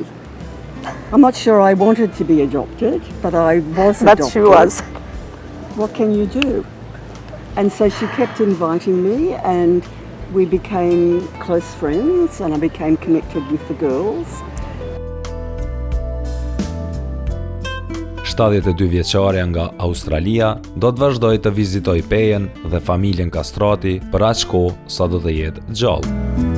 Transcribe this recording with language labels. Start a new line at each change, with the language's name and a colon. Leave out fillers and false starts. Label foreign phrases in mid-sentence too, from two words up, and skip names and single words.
English: I'm not sure I wanted to be adopted, but I was adopted. But she was. What can you do? And so she kept inviting me and we became close friends and I became connected with the girls.
Albanian: 72 vjeçarja nga Australia do të vazhdoj të vizitoj Pejen dhe familjen Kastrati për aq kohë sa do të jetë gjallë.